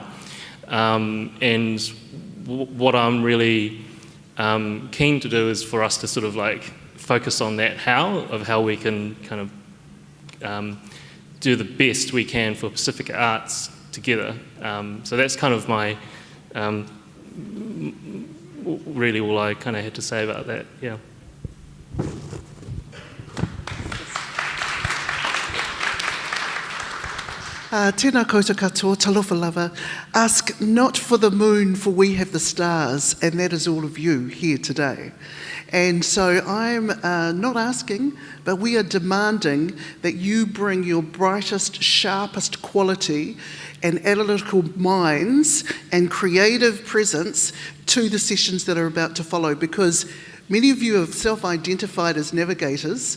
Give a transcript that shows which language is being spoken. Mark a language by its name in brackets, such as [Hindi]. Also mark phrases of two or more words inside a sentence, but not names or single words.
[English] And what I'm really keen to do is for us to sort of like focus on that how we can kind of do the best we can for Pasifika Arts together. So that's kind of my really all I kind of had to say about that. Yeah. [Māori] Tēnā koutou katoa, [Samoan] talofa lava. [English] Ask not for the moon, for we have the stars, and that is all of you here today. And so I'm not asking, but we are demanding that you bring your brightest, sharpest quality and analytical minds and creative presence to the sessions that are about to follow, because many of you have self-identified as navigators.